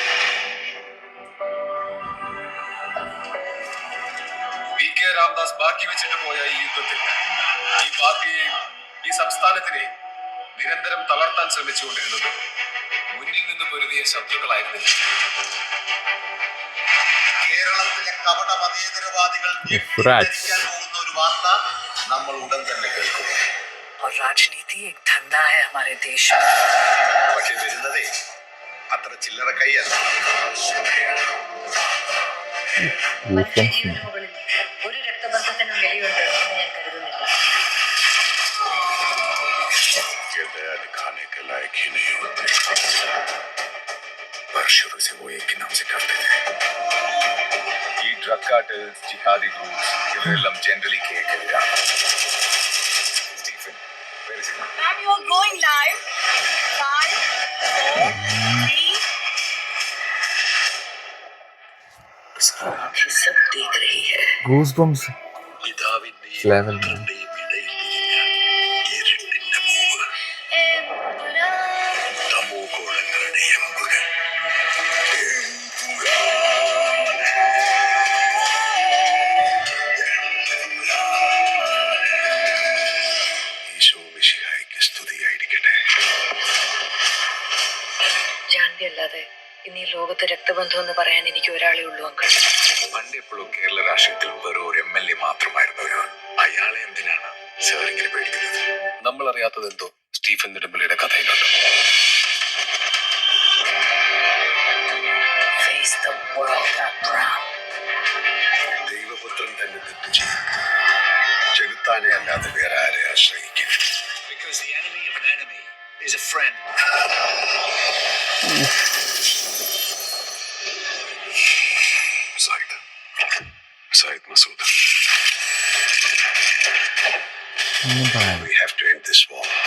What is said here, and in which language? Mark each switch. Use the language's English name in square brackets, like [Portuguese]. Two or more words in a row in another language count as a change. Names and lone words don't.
[Malayalam] PK രാംദാസ് ബാക്കി വെച്ചിട്ട് പോയ ഈ യുദ്ധത്തിൽ ഈ പാർട്ടിയെയും ഈ സംസ്ഥാനത്തിനെ നിരന്തരം തളർത്താൻ ശ്രമിച്ചുകൊണ്ടിരുന്നത് മുന്നിൽ നിന്ന് പൊരുതിയ ശത്രുക്കളായിരുന്നില്ല. കേരളത്തിലെ കപട മതേതരവാദികൾ പോകുന്ന ഒരു വാർത്ത നമ്മൾ ഉടൻ തന്നെ കേൾക്കും. [Hindi] और राजनीति एक धंधा है हमारे देश में. [Malayalam] പക്ഷേ വരുന്നതേ അത്ര ചില്ലറ കൈയല്ല. ഒരു രക്തബന്ധത്തിനും വിലയുണ്ട് എന്ന് ഞാൻ കരുതുന്നില്ല. [Hindi] दिखाने के लायक ही नहीं होते, पर शुरू से वो एक के नाम से करते थे. [Malayalam] ये [English] drug cartels, jihadi groups [Malayalam] ഇവരെല്ലാം ജനറലി കേൾക്കില്ല. സ്റ്റീഫൻ, [English] where is it? Ma'am, you are going live. 5 4 3. [Hindi] उसका आंखें सब देख रही है. [English] Goosebumps [Malayalam] പിതാവിന്റെയും [English] level. [Malayalam] പുത്രന്റെയും ഇടയിൽ ഇരുട്ടിന്റെ പൂവ്, തമോഗോളങ്ങളുടെ എമ്പുരാൻ. ഈശോ മിശിഹായ്ക്ക് സ്തുതിയായിരിക്കട്ടെ. ജാൻവി അല്ലാതെ ഇന്ന് ഈ ലോകത്ത് രക്തബന്ധം എന്ന് പറയാൻ എനിക്ക് ഒരാളേ ഉള്ളൂ അങ്കിൾ. പണ്ടെപ്പോഴും കേരള രാഷ്ട്രീയത്തിൽ വെറും ഒരു MLA മാത്രമായിരുന്നു ഒരാൾ. അയാളെ എന്തിനാണ് സാർ ഇങ്ങനെ പേടിക്കുന്നത്? നമ്മൾ അറിയാത്തത് എന്തോ സ്റ്റീഫൻ നെടുമ്പള്ളിയുടെ കഥയിലുണ്ട്. [English] Face the world up, Brown. [Malayalam] ദൈവപുത്രൻ തന്നെ തെറ്റ് ചെയ്യും. ചെകുത്താനെ അല്ലാതെ വേറെ ആരെ ആശ്രയിക്കും? [English] Because the enemy of an enemy is a friend. Said Masood. We have to end this war.